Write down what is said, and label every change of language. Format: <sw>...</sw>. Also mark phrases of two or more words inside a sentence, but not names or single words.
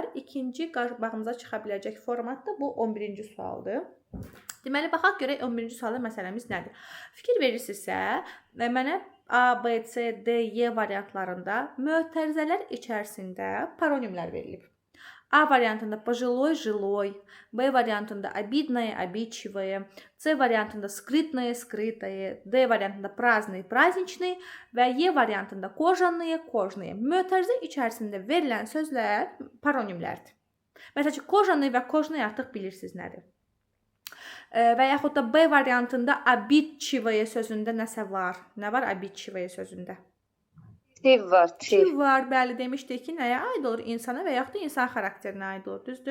<az>İkinci qabağımıza çıxa biləcək format da bu 11-ci sualdır. Deməli baxaq görək 11-ci sualda məsələmiz nədir? Fikir verirsinizsə, mənə A, B, C, D, Y variantlarında mötərizələr içərisində paronimlər verilib. A variantında</az> <ru>пожилой, жилой,</ru> <az>B variantında</az> <ru>обидное, обидчивое,</ru> <az>C variantında</az> <ru>скрытное, скрытое,</ru> <az>D variantında</az> <ru>праздный, праздничный</ru> <az>və Y variantında</az> <ru>кожаные, кожные.</ru> <az>Mötərizə içərisində verilən sözlər paronimlərdir. Məsələn ki, кожаный və кожные artıq bilirsiniz nədir. Və yaxud da B variantında обидчивое sözündə nəsə var. Nə var обидчивое sözündə? Tiv var, tiv. Tiv var, bəli, demişdik ki, nəyə aid olur? İnsana və yaxud da insan xarakterinə aid olur, düzdür?</az>